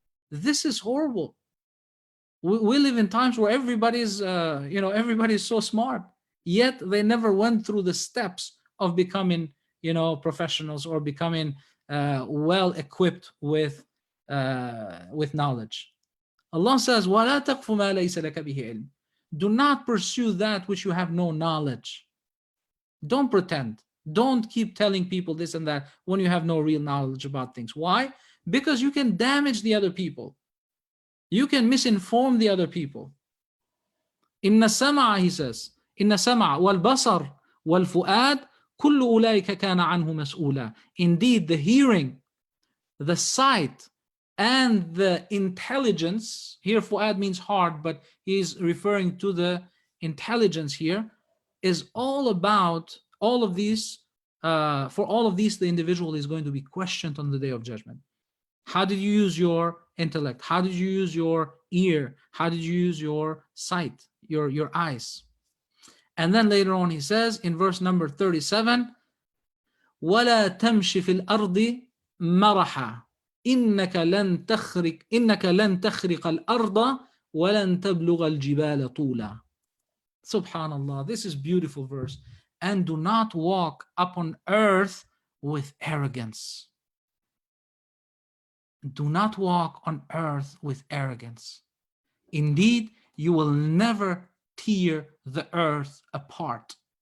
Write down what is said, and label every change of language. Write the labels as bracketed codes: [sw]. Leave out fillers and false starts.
[en] This is horrible. We live in times where everybody's so smart, yet they never went through the steps of becoming, professionals, or becoming well equipped with knowledge. Allah says, [ar] وَلَا تَقْفُ مَا لَيْسَ لَكَ بِهِ عِلْمٍ. [en] Do not pursue that which you have no knowledge. Don't pretend. Don't keep telling people this and that when you have no real knowledge about things. Why? Because you can damage the other people. You can misinform the other people. [ar] Inna sam'a, [en] he says, [ar] Inna sam'a wal basar wal fu'ad kullu ulaika kana anhu mas'ula. [en] Indeed, the hearing, the sight, and the intelligence, here fu'ad means heart, but he's referring to the intelligence here, is all about all of these. For all of these, the individual is going to be questioned on the Day of Judgment. How did you use your intellect? How did you use your ear? How did you use your sight, your eyes? And then later on he says in verse number 37, [ar] وَلَا تَمْشِ فِي الْأَرْضِ مَرَحًا إِنَّكَ لَن تَخْرِقَ الْأَرْضَ وَلَن تَبْلُغَ الْجِبَالَ طُولًا. [en] Subhanallah, this is beautiful verse. And do not walk upon earth with arrogance. Do not walk on earth with arrogance. Indeed, you will never tear the earth apart.